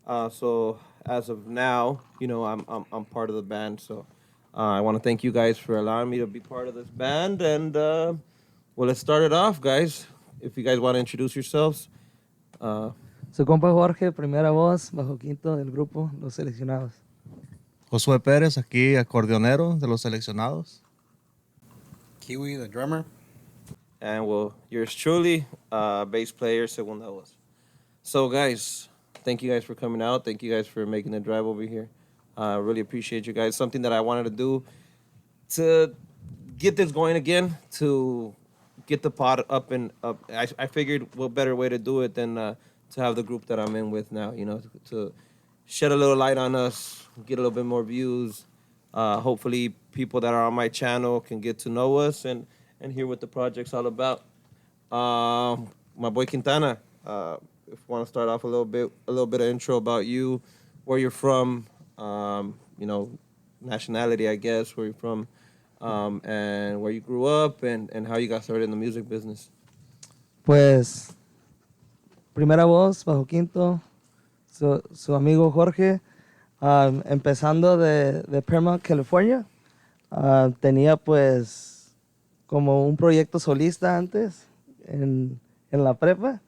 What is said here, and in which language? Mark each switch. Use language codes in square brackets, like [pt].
[en] So as of now, you know, I'm part of the band. So I want to thank you guys for allowing me to be part of this band. And well, let's start it off, guys. If you guys want to introduce yourselves. [es] Su compa Jorge, primera voz, bajo quinto del grupo Los Seleccionados. Josué Pérez, aquí acordeonero de Los Seleccionados. [en] Kiwi, the drummer. And well, yours truly, bass player, [es] segunda voz. [en] So guys, thank you guys for coming out. Thank you guys for making the drive over here. I really appreciate you guys. Something that I wanted to do to get this going again, to get the pod up and up. I figured what better way to do it than to have the group that I'm in with now, you know, to shed a little light on us, get a little bit more views. Hopefully people that are on my channel can get to know us and hear what the project's all about. My boy Quintana, if you want to start off a little bit of intro about you, where you're from, you know, nationality, I guess, where you're from, and where you grew up and how you got started in the music business. [es] Pues, primera voz, bajo quinto, su amigo Jorge, empezando de Paramount, California. Tenía pues como un proyecto solista antes en la prepa.